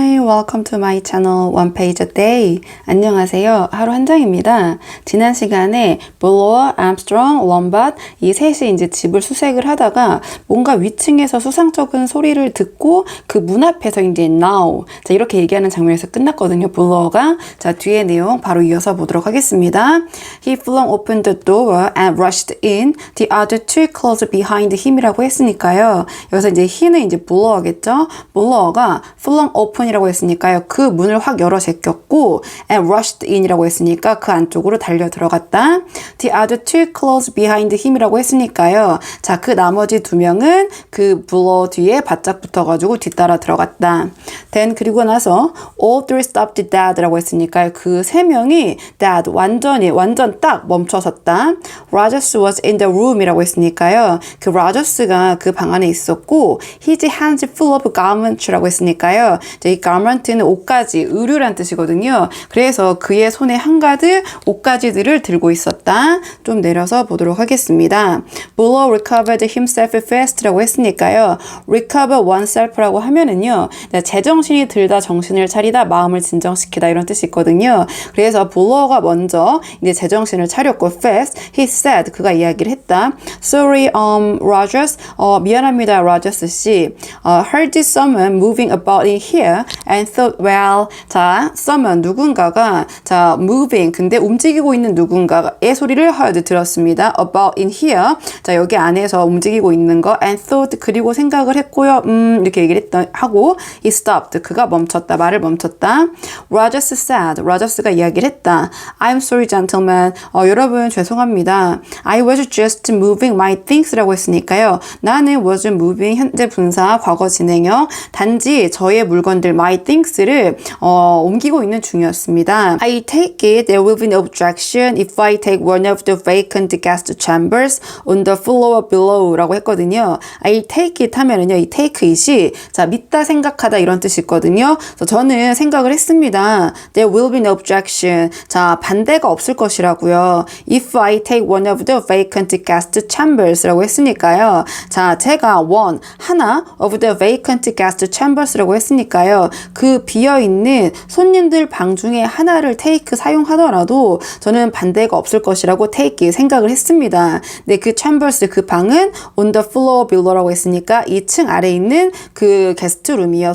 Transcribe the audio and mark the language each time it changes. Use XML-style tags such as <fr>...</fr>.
<en>welcome to my channel One Page a Day.</en> <ko>안녕하세요. 하루 한 장입니다. 지난 시간에 블로어, 암스트롱, 럼바드 이 셋이 이제 집을 수색을 하다가 뭔가 위층에서 수상쩍은 소리를 듣고 그 문 앞에서 이제</ko> <en>now</en> <ko>자 이렇게 얘기하는 장면에서 끝났거든요. 블로어가 자 뒤에 내용 바로 이어서 보도록 하겠습니다.</ko> <en>He flung open the door and rushed in. The other two closed behind him</en> <ko>이라고 했으니까요. 여기서 이제 he는 이제 블로어겠죠. 블로어가</ko> <en>flung open</en> <ko>이라고 했으니까요. 그 문을 확 열어 제꼈고</ko> <en>and rushed in</en> <ko>이라고 했으니까 그 안쪽으로 달려 들어갔다.</ko> <en>The other two closed behind him</en> <ko>이라고 했으니까요. 자, 그 나머지 두 명은 그 블로어 뒤에 바짝 붙어가지고 뒤따라 들어갔다.</ko> <en>Then</en> <ko>그리고 나서</ko> <en>all three stopped dead</en> <ko>라고 했으니까요. 그 세 명이 dead 완전 딱 멈춰섰다.</ko> <en>Rogers was in the room</en> <ko>이라고 했으니까요. 그 로저스가 그 방 안에 있었고</ko> <en>his hands full of garments</en> <ko>라고 했으니까요. 이 garment는 옷가지, 의류란 뜻이거든요. 그래서 그의 손에 한가득 옷가지들을 들고 있었다. 좀 내려서 보도록 하겠습니다.</ko> <en>Buller recovered himself fast</en> <ko>라고 했으니까요.</ko> <en>recover oneself</en> <ko>라고 하면은요. 제정신이 들다, 정신을 차리다, 마음을 진정시키다 이런 뜻이 있거든요. 그래서 Buller가 먼저 이제 제정신을 차렸고</ko> <en>fast, he said</en> <ko>그가 이야기를 했다.</ko> <en>Sorry, Rogers,</en> <ko>미안합니다, 로저스 씨.</ko> <en>Heard someone moving about in here and thought, well, 자, someone</en> <ko>누군가가 자</ko> <en>moving</en> <ko>근데 움직이고 있는 누군가의 소리를</ko> <en>heard</en> <ko>들었습니다.</ko> <en>About in here,</en> <ko>자 여기 안에서 움직이고 있는 거</ko> <en>and thought</en> <ko>그리고 생각을 했고요. 이렇게 얘기를 하고</ko> <en>he stopped</en> <ko>그가 멈췄다 말을 멈췄다.</ko> <en>Rogers said</en> <ko>로저스가 이야기를 했다.</ko> <en>I'm sorry, gentlemen.</en> <ko>여러분 죄송합니다.</ko> <en>I was just moving my things</en> <ko>라고 했으니까요. 나는</ko> <en>was moving</en> <ko>현재 분사 과거 진행형 단지 저의 물건들</ko> <en>my things</en> <ko>를 옮기고 있는 중이었습니다.</ko> <en>I take it there will be no objection if I take one of the vacant guest chambers on the floor below</en> <ko>라고 했거든요.</ko> <en>I take it</en> <ko>하면은요. 이 take it이 자 믿다 생각하다 이런 뜻이 있거든요. 그래서 저는 생각을 했습니다.</ko> <en>There will be no objection.</en> <ko>자 반대가 없을 것이라고요.</ko> <en>If I take one of the vacant guest chambers</en> <ko>라고 했으니까요. 자 제가 하나</ko> <en>of the vacant guest chambers</en> <ko>라고 했으니까요. 그 비어있는 손님들 방 중에 하나를 take 사용하더라도 저는 반대가 없을 것이라고 take 생각을 했습니다. 근데 그 chambers 그 방은</ko> <en>on the floor below</en> <ko>라고 했으니까 2층 아래에 있는 그 게스트룸이요.</ko>